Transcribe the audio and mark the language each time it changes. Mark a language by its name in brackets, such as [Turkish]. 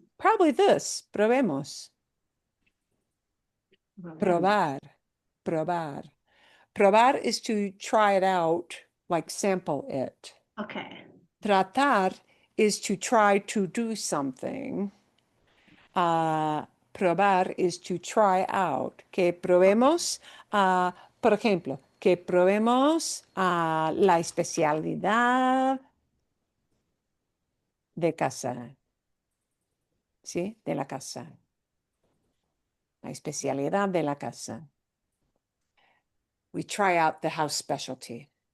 [English] Probably this. Probemos. [Spanish] Probar. Probar. [English] Probar is to try it out, like sample it. Okay. Tratar is to try to do something. Probar is to try out. [Spanish] Que probemos, por ejemplo, que probemos la especialidad de casa. ¿Sí? De la casa. La especialidad de la casa. [English] We try out the house specialty.